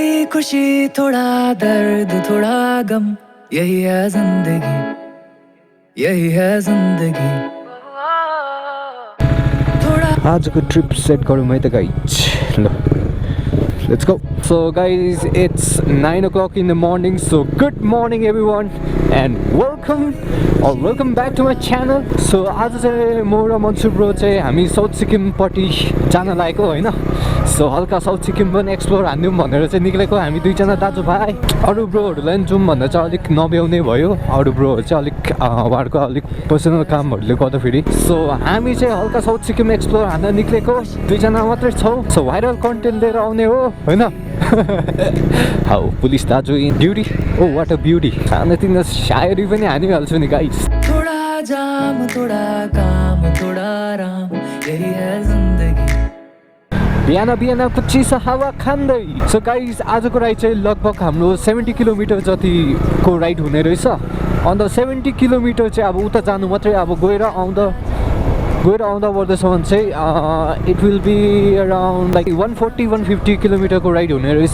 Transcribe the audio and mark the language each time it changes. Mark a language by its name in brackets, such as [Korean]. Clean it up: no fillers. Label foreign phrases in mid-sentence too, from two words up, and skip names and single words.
[Hindi] खुशी थोड़ा दर्द थोड़ा गम, यही है जिंदगी, यही है जिंदगी। [Nepali] आजको [English] trip set [Nepali] गरौँ है त गाइज, ल [English] let's go. So guys, it's 9 o'clock in the morning, so good morning everyone and welcome back to my channel. [Nepali] So आज चाहिँ म र मन्सु ब्रो चाहिँ हामी साउथ सिक्किम पट्टि जान लागेको हैन। सो हल्का साउथ सिक्किम पनि एक्सप्लोर हान्दिउँ भनेर चाहिँ निक्लेको हामी दुईजना दाजुभाइ। अरू ब्रोहरूलाई पनि जाउँ भन्दा चाहिँ अलिक नभ्याउने भयो, अरू ब्रोहरू चाहिँ अलिक उहाँहरूको अलिक पर्सनल कामहरूले गर्दाखेरि। सो हामी चाहिँ हल्का साउथ सिक्किम एक्सप्लोर हान्न निक्लेको दुईजना मात्रै छौँ। सो [English] viral content [Nepali] लिएर आउने हो हैन। [English] how police daju in duty, oh what a beauty. [Nepali] सानोतिनो सायरी पनि हानिहाल्छु नि गाइस। [Hindi] थोड़ा जाम थोड़ा काम थोड़ा आराम, यही है जिंदगी। [Nepali] बिहान बिहानको चिसो हावा खाँदै। सो गाइस आजको राइड चाहिँ लगभग हाम्रो 70 किलोमिटर जतिको राइड हुने रहेछ। अन्त 70 किलोमिटर चाहिँ अब उता जानु मात्रै, अब गएर आउँदा वर्दैसम्म चाहिँ [English] it will be around like [Nepali] 140-150 किलोमिटरको राइड हुने रहेछ।